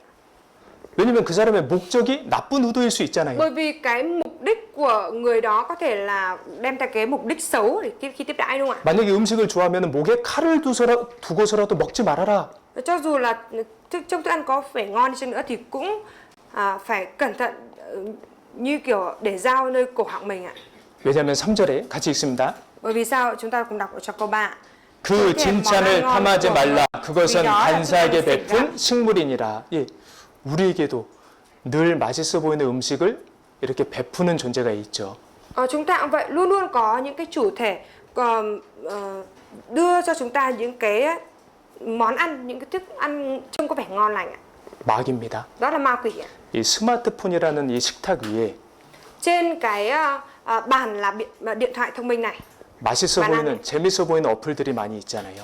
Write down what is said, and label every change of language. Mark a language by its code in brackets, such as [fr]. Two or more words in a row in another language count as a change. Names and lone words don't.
[ko] 왜냐면 그 사람의 목적이 나쁜 의도일 수 있잖아요. [vi] Bởi vì cái mục đích của người đó có thể là đem theo cái mục đích xấu để khi tiếp đãi đúng không ạ? [ko] 만약에 음식을 좋아하면 목에 칼을 두고서라도 먹지 말아라. [vi] Cho dù là trong thức ăn có vẻ ngon đi chăng nữa thì cũng phải cẩn thận, như kiểu để dao nơi cổ họng mình ạ. [ko] 왜냐하면 3절에 같이 읽습니다. [vi] Bởi vì sao? Chúng ta cùng đọc ở trong câu 3. [ko] 그 진찬을 탐하지 말라. 그것은 간사하게 베푼 식물이니라. 예, 우리에게도 늘 맛있어 보이는 음식을 이렇게 베푸는 존재가 있죠. [vi] Chúng ta cũng vậy, luôn luôn có những cái chủ thể đưa cho chúng ta những cái món ăn, những cái thức ăn trông có vẻ ngon lành ạ. [ko] 마귀입니다. [vi] Đó là ma quỷ ạ. [ko] 이 스마트폰이라는 이 식탁 위에 [vi] Trên cái bàn là điện thoại thông minh này [ko] 맛있어 보이는, 재밌어 보이는 어플들이 많이 있잖아요.